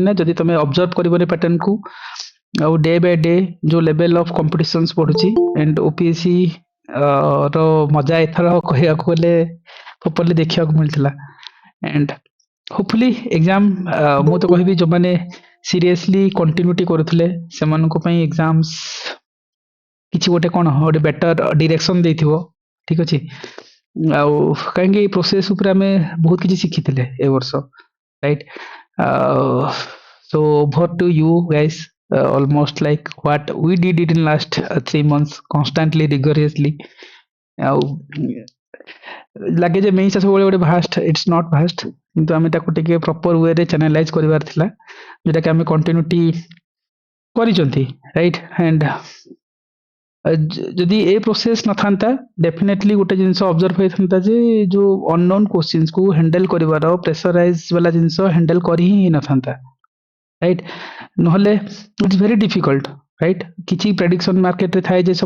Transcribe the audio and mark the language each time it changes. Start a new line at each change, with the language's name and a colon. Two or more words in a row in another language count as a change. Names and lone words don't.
Odia: ନା ଯଦି ତମେ ଅବଜର୍ଭ କରିବନି ପ୍ୟାଟର୍ନକୁ ଆଉ
English: day by day
Odia: ଯୋଉ
English: level of competitions
Odia: ବଢୁଛି ଏଣ୍ଡ ଓପିଏସସି ର ମଜା ଏଥର କହିବାକୁ ଗଲେ ପ୍ରପରଲି ଦେଖିବାକୁ ମିଳିଥିଲା ଏଣ୍ଡ ହୋପଫୁଲି ଏକ୍ସାମ ମୁଁ ତ କହିବି ଯୋଉମାନେ ସିରିୟସଲି କଣ୍ଟିନ୍ୟୁଟି କରୁଥିଲେ ସେମାନଙ୍କ ପାଇଁ ଏକ୍ସାମ୍ସ କିଛି ଗୋଟେ କ'ଣ ଗୋଟେ
English: better direction
Odia: ଦେଇଥିବ ଠିକ ଅଛି ଆଉ କାହିଁକି ଏଇ ପ୍ରୋସେସ ଉପରେ ଆମେ ବହୁତ କିଛି ଶିଖିଥିଲେ ଏ ବର୍ଷ ରାଇଟ୍
English: so over to you guys almost like what we did it in last 3 months constantly rigorously
Odia: ଆଉ ଲାଗେ ଯେ ମେଇଁସା ସବୁବେଳେ ଗୋଟେ ଭାଷ୍ଟ
English: it's not vast
Odia: କିନ୍ତୁ ଆମେ ତାକୁ ଟିକେ ପ୍ରପର ୱେରେ ଚ୍ୟାନେଲାଇଜ କରିବାର ଥିଲା ଯୋଉଟାକି ଆମେ କଣ୍ଟିନ୍ୟୁଟି କରିଛନ୍ତି ରାଇଟ୍ ଆଣ୍ଡ ଯଦି ଏ ପ୍ରୋସେସ ନଥାନ୍ତା ଡେଫିନେଟଲି ଗୋଟେ ଜିନିଷ ଅବଜର୍ଭ ହେଇଥାନ୍ତା ଯେ ଯୋଉ
English: unknown questions
Odia: ହ୍ୟାଣ୍ଡେଲ କରିବାର ପ୍ରେସରାଇଜ ବାଲା ଜିନିଷ ହ୍ୟାଣ୍ଡେଲ କରି ହିଁ ହେଇନଥାନ୍ତା ରାଇଟ୍ ନହେଲେ
English: it's very difficult
Odia: ରାଇଟ୍ କିଛି
English: prediction market
Odia: ଥାଏ ଯେ